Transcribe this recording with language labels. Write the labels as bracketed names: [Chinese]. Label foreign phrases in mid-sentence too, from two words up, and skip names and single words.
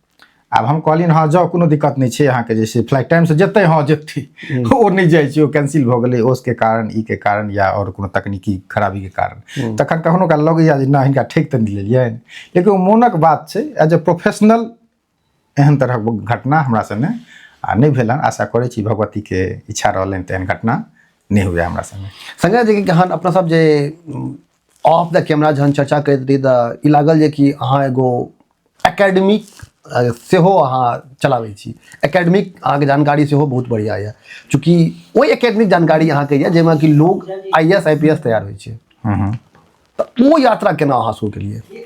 [Maithili] आब हम कहलियनि हाँ जाओ, कोनो दिक्कत नहीं छै, अहाँके जे छै [English] flight time [Maithili] से जेतै, हाँ जेतै, ओ नहीं जाइ छै, ओ कैंसिल भऽ गेलै ओसके कारण, ई के कारण, या और कोनो तकनीकी खराबी के कारण। तखन कखनो काल लगैया जे ना हिनका ठकि तऽ नहीं लेलियनि। लेकिन ओ मोनक बात छै, [English] as a professional [Maithili] एहन तरहक घटना हमरा संगे आ नहीं भेल हन। आशा करै छी भगवती के इच्छा रहलनि तऽ एहन घटना नहीं हुए हमरा संगे। संगे जे कि हन अपना सब जे [English] off the camera [Maithili] जहन चर्चा करैत रही तऽ ई लागल जे कि अहाँ एगो एकेडमिक सेहो अहाँ चलाबै छी, एकेडमिक अहाँके जानकारी सेहो बहुत बढ़िया यऽ, चूँकि ओहि एकेडमिक जानकारी अहाँके यऽ जाहिमे कि लोग IAS IPS तैयार होइ छै। तऽ ओ यात्रा केना अहाँ शुरू केलियै?